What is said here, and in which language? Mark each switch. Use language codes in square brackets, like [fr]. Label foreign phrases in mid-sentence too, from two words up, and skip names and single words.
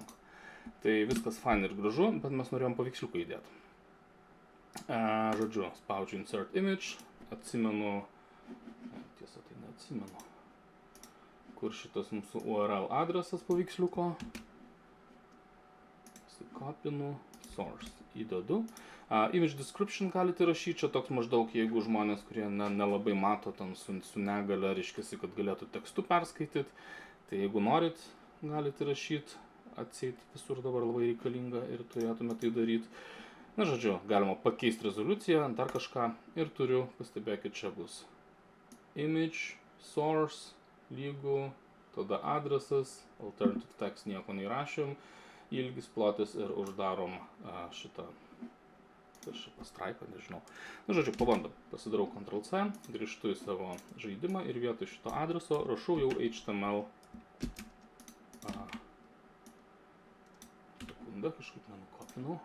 [lt] Tai viskas fine ir gražu, bet mes norėjom paveiksliuką įdėti. Žodžiu, spaudžiu [en] insert image, [lt] atsimenu, tiesa tai neatsimenu, kur šitas mūsų URL adresas paveiksliuko. Kopinu, source įdedu. [en] Image description [lt] galite rašyti, čia toks maždaug, jeigu žmonės, kurie nelabai mato ten su negale, reiškiasi, kad galėtų tekstu perskaityti. Tai jeigu norit, galite rašyti, atseit visur dabar labai reikalinga ir turėtume tai daryti. Na, žodžiu, galima pakeisti rezoliuciją, dar kažką ir turiu, pastebėkit, čia bus [en] image, source, [lt] lygu, tada adresas, [en] alternative text [lt] nieko neįrašėm, ilgis, plotis ir uždarom šitą pastraipą, nežinau. Na, žodžiu, pabandom. Pasidarau Ctrl+C, grįžtu į savo žaidimą ir vietoj šito adreso rašau jau HTML. Sekundę, kažkaip nenukopinau.